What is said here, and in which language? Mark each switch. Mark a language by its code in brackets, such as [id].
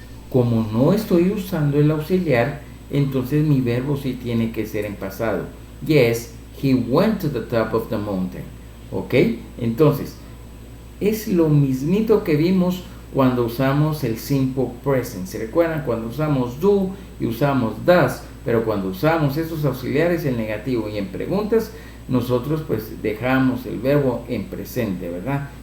[es] Como no estoy usando el auxiliar, entonces mi verbo sí tiene que ser en pasado. [en] Yes, he went to the top of the mountain. ¿Ok? [es] Entonces, es lo mismito que vimos cuando usamos el simple present. ¿Se recuerdan? Cuando usamos do y usamos does, pero cuando usamos esos auxiliares en negativo y en preguntas, nosotros pues dejamos el verbo en presente, ¿verdad?